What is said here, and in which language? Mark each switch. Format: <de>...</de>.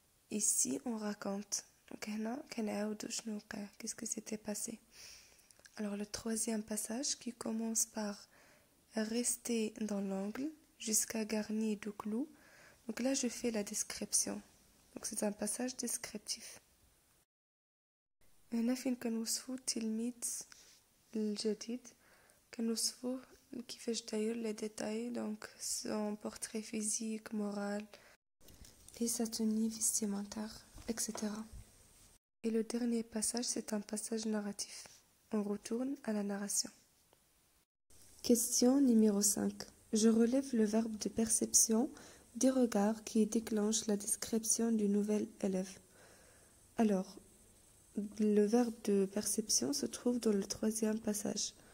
<fr>Ici on raconte qu'est-ce que s'était passé. Alors le troisième passage qui commence par rester dans l'angle jusqu'à garni de clous. Donc là je fais la description. Donc c'est un passage descriptif.</fr> <ar>هنا فين كنوصفو التلميذ الجديد كنوصفوه كيفاش داير لي ديتاي دونك</ar> <fr>son portrait physique, moral et sa tenue vestimentaire, etc. Et le dernier passage, c'est un passage narratif. On retourne à la narration. Question numéro 5. Je relève le verbe de perception des regards qui déclenche la description du nouvel élève. Alors, le verbe de perception se trouve dans le troisième passage.</fr>